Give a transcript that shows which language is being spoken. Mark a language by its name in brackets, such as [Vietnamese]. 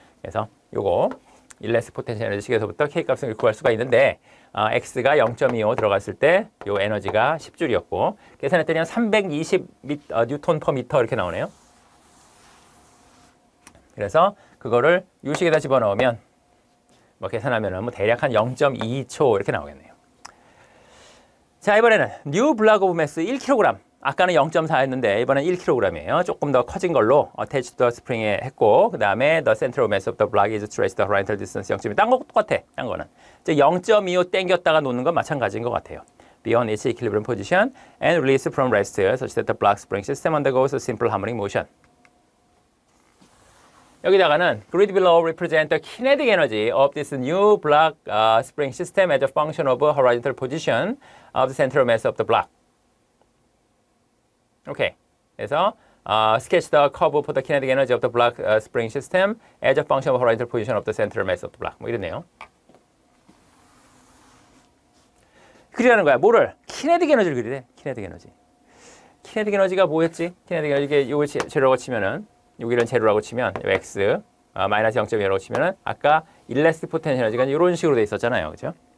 [Korean] 그래서 요거 일레스틱 포텐셜 에너지 식에서부터 K 값을 구할 수가 있는데 X가 0.25 들어갔을 때 요 에너지가 10줄이었고 계산했더니 한 320 뉴턴 퍼 미터 이렇게 나오네요. 그래서 그거를 요 식에다 집어넣으면 뭐 계산하면은 뭐 대략 한 0.2초 이렇게 나오겠네요. 자, 이번에는 뉴 블락 오브 매스 1kg. 아까는 0.4였는데 이번엔 1kg이에요. 조금 더 커진 걸로 [English] attached to the spring에 [Korean] 했고 그 다음에 [English] the central mass of the block is traced the horizontal distance 0.2. [Korean] 딴 거 똑같아. 딴 거는. 0.25 땡겼다가 놓는 건 마찬가지인 것 같아요. [English] Beyond its equilibrium position and release from rest such that the block spring system undergoes a simple harmonic motion. [Korean] 여기다가는 [English] grid below represent the kinetic energy of this new block spring system as a function of horizontal position of the central mass of the block. [Korean] 오케이. [English] 그래서 sketch the curve for the kinetic energy of the block spring system as a function of horizontal position of the central mass of the block. [Korean] 뭐 이러네요. 그리라는 거야. 뭐를? kinetic 에너지를 그리래. kinetic 에너지. kinetic 에너지가 뭐였지? kinetic 에너지 이걸 제로라고 치면은 여기는 제로라고 치면 x 마이너스 0.1라고 치면은 아까 일레스틱 포텐셜 에너지가 이런 식으로 돼 있었잖아요. 그죠?